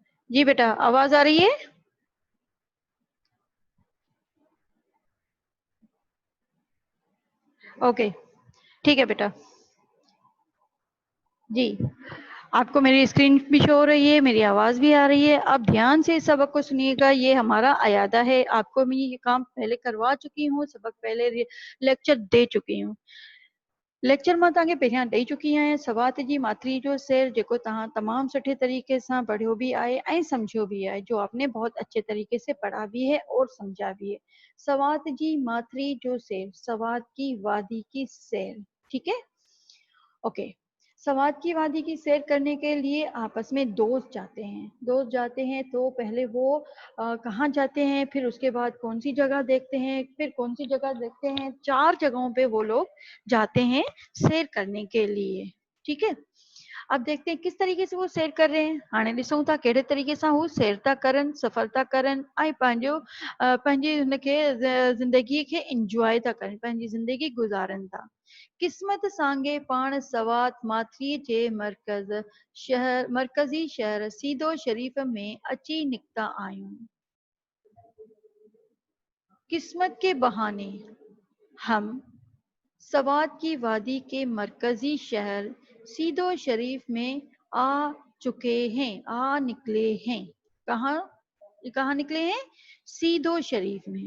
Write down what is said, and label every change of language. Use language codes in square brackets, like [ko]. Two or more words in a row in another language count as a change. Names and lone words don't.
[ur] جی بیٹا، آواز آ رہی ہے؟ اوکے، ٹھیک ہے بیٹا جی. آپ کو میری اسکرین بھی شو ہو رہی ہے، میری آواز بھی آ رہی ہے. اب دھیان سے اس سبق کو سنیے گا. یہ ہمارا اعادہ ہے. آپ کو میں یہ کام پہلے کروا چکی ہوں، سبق پہلے لیکچر دے چکی ہوں. [sd] लेक्चर मां तव्हांखे पहिरियां ॾेई चुकी आहियां। सवात जी मात्री जो शेर जेको तव्हां तमाम सुठे तरीके से पढ़ियो भी आहे ऐं समझियो भी आहे, [ur] جو آپ نے بہت اچھے طریقے سے پڑھا بھی ہے اور سمجھا بھی ہے. [sd] सवात जी मात्री जो शेर, [ur] سوات کی وادی کی سیر. ٹھیک ہے، اوکے. سوات کی وادی کی سیر کرنے کے لیے آپس میں دوست جاتے ہیں. دوست جاتے ہیں تو پہلے وہ کہاں جاتے ہیں، پھر اس کے بعد کون سی جگہ دیکھتے ہیں، پھر کون سی جگہ دیکھتے ہیں. 4 جگہوں پہ وہ لوگ جاتے ہیں سیر کرنے کے لیے. ٹھیک ہے، اب دیکھتے ہیں کس طریقے سے وہ سیر کر رہے ہیں. [sd] हाणे ॾिसूं था कहिड़े तरीके सां हू सैर था करनि, सफ़र था करनि ऐं पंहिंजी हुनखे ज़िंदगीअ खे इंजॉय था करनि, पंहिंजी ज़िंदगी गुज़ारनि था। क़िस्मत सांगे पाण सवात माथरीअ जे मरकज़ी शहर सीदो शरीफ़ में अची निकिता आहियूं। [ur] قسمت کے بہانے ہم سوات کی وادی کے مرکزی شہر سیدو شریف میں آ چکے ہیں، آ نکلے ہیں. کہاں نکلے ہیں؟ سیدو شریف میں.